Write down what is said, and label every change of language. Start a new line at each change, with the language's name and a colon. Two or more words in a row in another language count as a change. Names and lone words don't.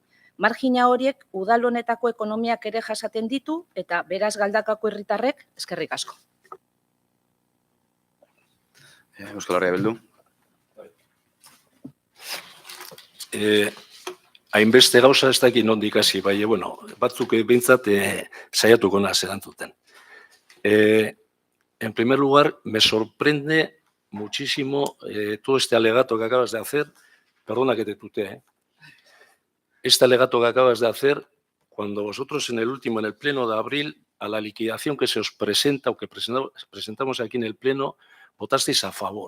Basque: Margina horiek udal honetako ekonomiak ere jasaten ditu eta beraz Galdakako herritarrek eskerrik asko. Euskal Herria Bildu. Hainbeste gauza ez dakit nondik hasi, bai, batzuk behintzat saiatuko naiz erantzuten.
Spanish: En primer lugar, me sorprende muchísimo todo este alegato que acabas de hacer. Perdona que te tutee. Este alegato que acabas de hacer, cuando vosotros en el pleno de abril, a la liquidación que se os presenta o que presentamos aquí en el pleno, votasteis a favor.